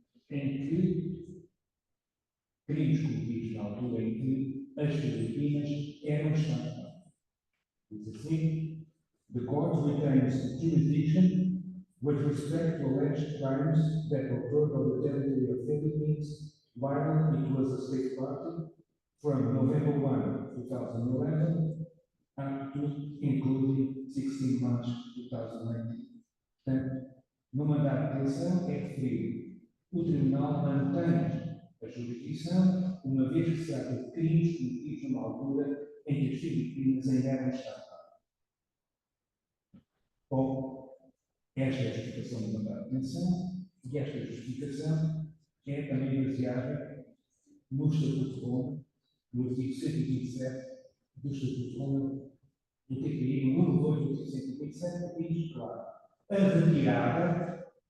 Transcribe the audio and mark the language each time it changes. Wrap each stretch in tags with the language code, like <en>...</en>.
<pt>em que crimes cometidos na altura em que as Filipinas eram Estado. Diz assim:</pt> <en>the court retains jurisdiction with respect to alleged crimes that occurred on the territory of Philippines while it was a state party from November 1, 2011 up to including 16 March 2019.</en> <pt>Portanto, no mandato de detenção é referido: o Tribunal mantém a jurisdição, uma vez que se trata de crimes cometidos numa altura em que as Filipinas ainda eram Estado. Bom, esta é a justificação do mandato de detenção e esta justificação é também baseada no Estatuto de Roma, no artigo 127 do Estatuto de Roma, do TPI, no número 2 do artigo 127, que diz, claro, a retirada,</pt>